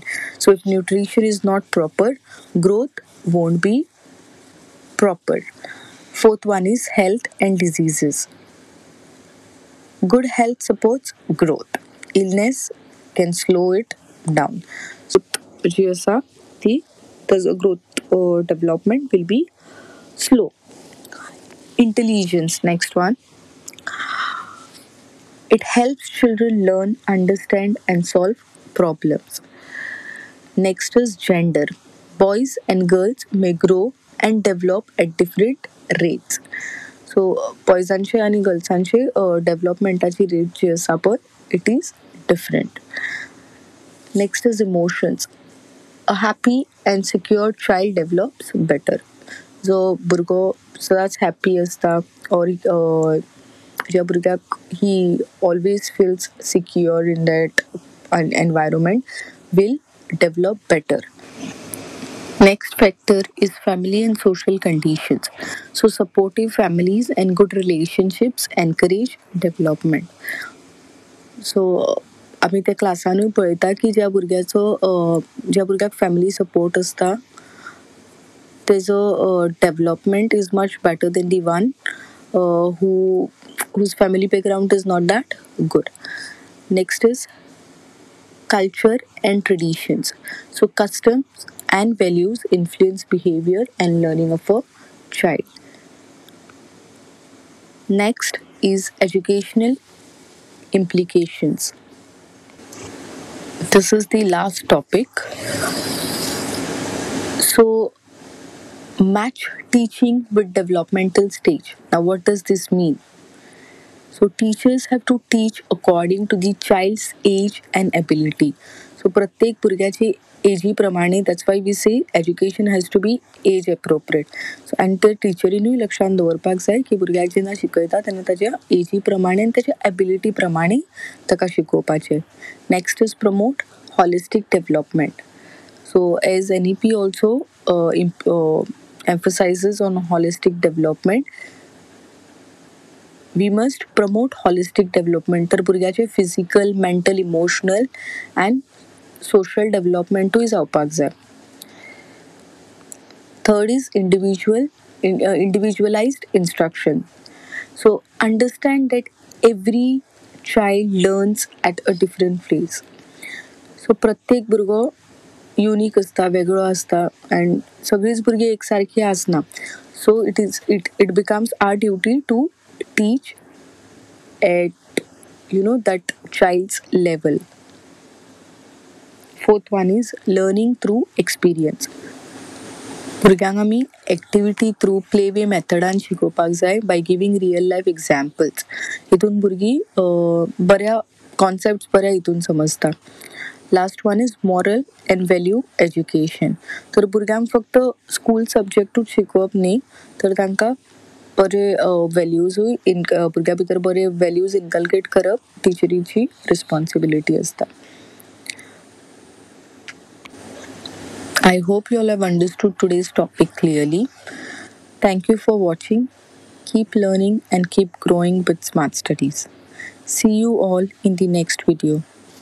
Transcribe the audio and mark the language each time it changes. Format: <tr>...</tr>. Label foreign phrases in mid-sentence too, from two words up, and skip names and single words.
<en>So, if nutrition is not proper, growth won't be proper. Fourth one is health and diseases. Good health supports growth. Illness can slow it down. So,</en> <kok>जी आसा ती ताजो</kok> <en>growth development will be slow. Intelligence, next one. It helps children learn, understand, and solve problems. Next is gender. Boys and girls may grow and develop at different rates.</en> <kok>सो बॉयजांचे आणि गर्ल्सांचे डेव्हलपमेंटाची रेट जी आसा पळय</kok> <en>it is different. next is emotions. a happy and secure child develops better.</en> <kok>जो भुरगो सदांच हॅप्पी आसता</kok> <en>ऑर</en> <kok>ज्या भुरग्याक</kok> <en>he always feels secure in that environment will develop better. Next factor is family and social conditions. So, supportive families and good relationships encourage development.</en> <kok>सो आमी त्या क्लासानूय पळयता की ज्या भुरग्याक</kok> <en>family support</en> <kok>आसता तेजो डेव्हलपमेंट</kok> <en>is much better than the one whose family background is not that good. Next is culture and traditions. So, customs and values influence behavior and learning of a child. Next is educational implications. This is the last topic. So, match teaching with developmental stage. Now, what does this mean? So, teachers have to teach according to the child's age and ability. So,</en> <kok>प्रत्येक भुरग्याची एजी प्रमाणे</kok> <en>that's why we say education has to be age appropriate.</en> <kok>सो आनी ते टिचरीनूय लक्षांत दवरपाक जाय की भुरग्याक जेन्ना शिकयता तेन्ना ताच्या एजी प्रमाणे आनी ताच्या एबिलिटी प्रमाणे ताका शिकोवपाचें.</kok> <en>next is promote holistic development. so as NEP also emphasizes on holistic development, we must promote holistic development.</en> <kok>तर भुरग्याचे</kok> <en>physical, mental, emotional and social</en> <kok>डेव्हलपमेंटूय जावपाक जाय.</kok> <en>third is individualized instruction. So understand that every child learns at a different place.</en> <kok>सो प्रत्येक भुरगो युनीक आसता, वेगळो आसता अँड सगळींच भुरगीं एकसारकीं आसना.</kok> <en>so it becomes our duty to teach at that child's level. Fourth one is learning through experience.</en> <kok>भुरग्यांक आमी</kok> <en>activity through play way</en> <kok>मेथडान शिकोवपाक जाय</kok> <en>by giving real life examples.</en> <kok>हितून भुरगीं बऱ्या कॉन्सेप्ट्स बऱ्या हितून समजता.</kok> <en>last one is moral and value education.</en> <kok>तर भुरग्यांक फक्त स्कूल सब्जेक्टूच शिकोवप न्ही तर तांकां बरे व्हॅल्यूजूय भुरग्या भितर बरे</kok> <en>values inculcate</en> <kok>करप टिचरीची रिस्पॉन्सिबिलिटी आसता.</kok> <en>I hope you all have understood today's topic clearly. Thank you for watching. Keep learning and keep growing with Smart Studies. See you all in the next video.</en>